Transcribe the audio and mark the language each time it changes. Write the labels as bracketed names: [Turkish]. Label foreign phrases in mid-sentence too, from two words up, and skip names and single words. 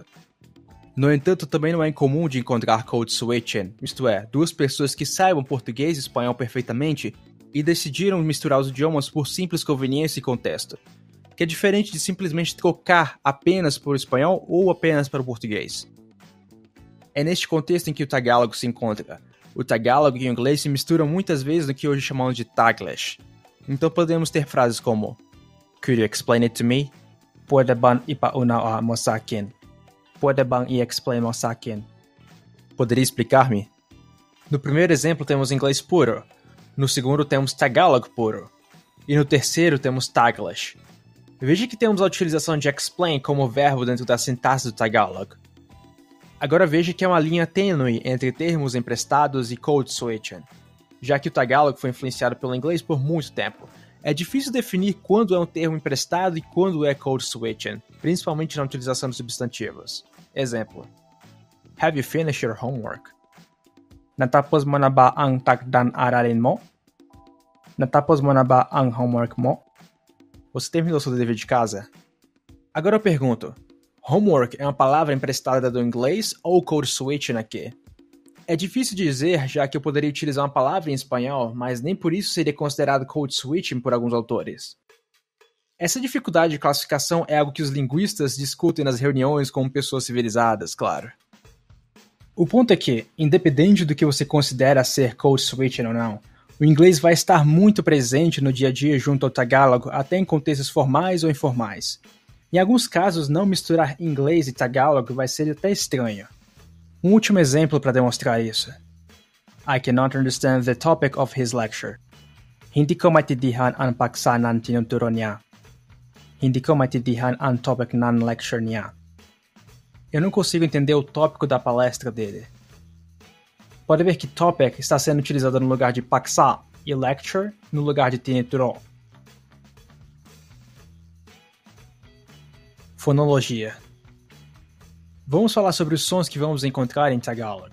[Portuguese] No entanto, também não é incomum de encontrar [English] Code Switching, [Portuguese] isto é, duas pessoas que saibam português e espanhol perfeitamente e decidiram misturar os idiomas por simples conveniência e contexto, que é diferente de simplesmente trocar apenas para o espanhol ou apenas para o português. É neste contexto em que o Tagalog se encontra. O Tagalog e o inglês se misturam muitas vezes no que hoje chamamos de Taglish. Então podemos ter frases como [English] Could you explain it to me? [Filipino] Pwede bang ipauna mo sa akin? Pwede bang i-explain mo sa akin? [Portuguese] Poderia explicar-me? No primeiro exemplo temos inglês puro, no segundo temos Tagalog puro, e no terceiro temos Taglish. Veja que temos a utilização de explain como verbo dentro da sintaxe do Tagalog. Agora veja que é uma linha tênue entre termos emprestados e [English] code switching. [Portuguese] Já que o Tagalog foi influenciado pelo inglês por muito tempo, é difícil definir quando é um termo emprestado e quando é [English] code switching, [Portuguese] principalmente na utilização de substantivos. Exemplo: [English] Have you finished your homework? [Filipino] Natapos mo na ba ang takdan-aralin mo? Natapos mo na ba ang homework mo? [Portuguese] Você terminou seu dever de casa? Agora eu pergunto, homework é uma palavra emprestada do inglês ou [English] code switching [Portuguese] aqui? É difícil dizer, já que eu poderia utilizar uma palavra em espanhol, mas nem por isso seria considerado [English] code switching [Portuguese] por alguns autores. Essa dificuldade de classificação é algo que os linguistas discutem nas reuniões com pessoas civilizadas, claro. O ponto é que, independente do que você considera ser [English] code switching [Portuguese] ou não, o inglês vai estar muito presente no dia a dia junto ao Tagalog, até em contextos formais ou informais. Em alguns casos, não misturar inglês e Tagalog vai ser até estranho. Um último exemplo para demonstrar isso. [English] I cannot understand the topic of his lecture. [Filipino] Hindi ko maintindihan ang paksa ng tinuturo niya. Hindi ko maintindihan ang topic ng lecture niya. [Portuguese] Eu não consigo entender o tópico da palestra dele. Pode ver que topic está sendo utilizado no lugar de paksa e lecture no lugar de tinitro. Fonologia. Vamos falar sobre os sons que vamos encontrar em Tagalog.